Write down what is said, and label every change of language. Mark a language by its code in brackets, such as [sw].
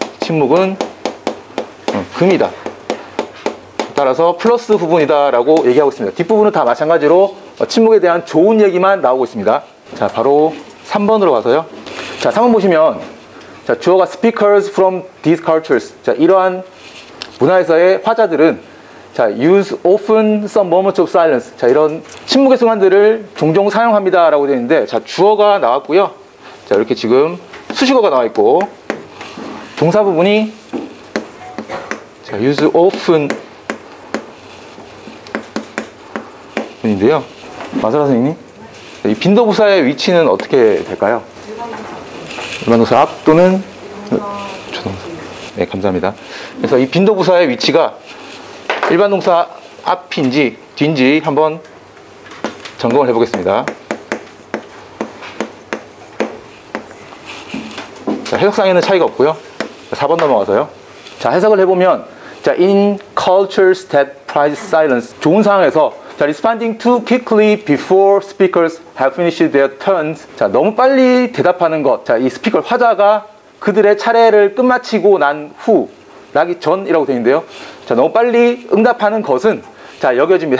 [ko] 침묵은 금이다. 따라서 플러스 부분이다 라고 얘기하고 있습니다. 뒷부분은 다 마찬가지로 침묵에 대한 좋은 얘기만 나오고 있습니다. 자, 바로 3번으로 가서요. 자, 3번 보시면 자, 주어가 [en] speakers from these cultures. 자, [ko] 이러한 문화에서의 화자들은 [en] 자, use often some moments of silence. [ko] 자, 이런 침묵의 순간들을 종종 사용합니다 라고 되어 있는데, 자, 주어가 나왔고요. 자, 이렇게 지금 수식어가 나와 있고, 동사 부분이 자, use often 인데요. 마사라 선생님, 이 빈도부사의 위치는 어떻게 될까요? 일반 동사 앞 또는 조동사. 네, 감사합니다. 그래서 이 빈도부사의 위치가 일반 동사 앞인지 뒤인지 한번 점검을 해보겠습니다. 자, 해석상에는 차이가 없고요. 4번 넘어가서요. [en] 자, [ko] 해석을 해보면 [en] 자, in cultures that prize silence. [ko] 좋은 상황에서 [en] 자, responding too quickly before speakers have finished their turns. [ko] 자, 너무 빨리 대답하는 것. 자, 이 스피커 화자가 그들의 차례를 끝마치고 난 후, 나기 전이라고 되어 있는데요. 자, 너무 빨리 응답하는 것은 자, 여겨집니다.